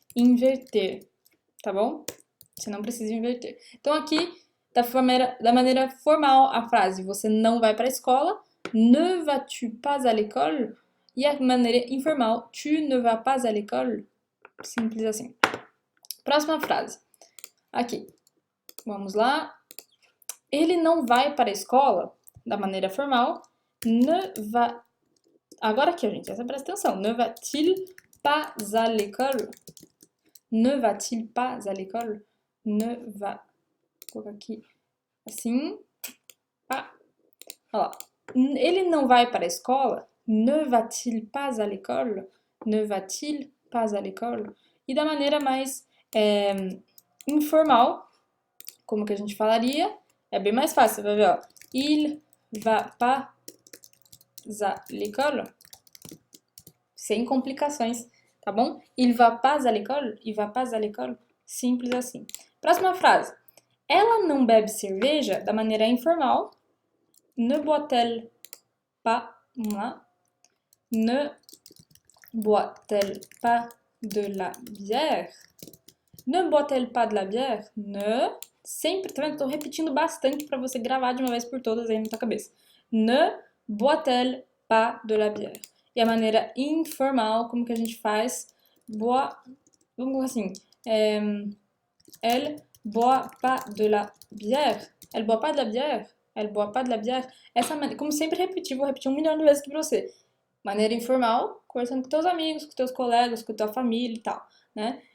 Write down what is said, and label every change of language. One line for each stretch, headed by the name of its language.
Portuguese: inverter, tá bom? Você não precisa inverter. Então aqui, da maneira formal, a frase você não vai para a escola,
French: ne vas-tu pas à l'école?
Portuguese: E a maneira informal,
French: tu ne vas pas à l'école?
Portuguese: Simples assim. Próxima frase. Aqui. Vamos lá. Ele não vai para a escola, da maneira formal, ne va... Agora aqui, gente, essa presta atenção.
French: Ne va-t-il pas à l'école? Ne va-t-il pas à l'école? Ne va...
Portuguese: Vou colocar aqui assim. Ah, olha lá. Ele não vai para a escola?
French: Ne va-t-il pas à l'école? Ne va-t-il pas à l'école?
Portuguese: E da maneira mais informal, como que a gente falaria? É bem mais fácil, vai ver, ó.
French: Il va pas à l'école.
Portuguese: Sem complicações, tá bom?
French: Il va pas à l'école? Il va pas à l'école?
Portuguese: Simples assim. Próxima frase. Ela não bebe cerveja da maneira informal.
French: Ne boit-elle pas?
Portuguese: Vamos lá.
French: Ne boit-elle pas de la bière? Ne boit-elle pas de la bière? Ne.
Portuguese: Sempre, tá vendo? Tô repetindo bastante para você gravar de uma vez por todas aí na tua cabeça.
French: Ne boit-elle pas de la bière?
Portuguese: E a maneira informal, como que a gente faz? Boit. Vamos assim.
French: Elle boit pas de la bière. Elle boit pas de la bière. Elle boit pas de la bière.
Portuguese: Essa maneira, como sempre repetir, vou repetir 1 milhão de vezes aqui pra você. Maneira informal, conversando com teus amigos, com teus colegas, com tua família e tal, né?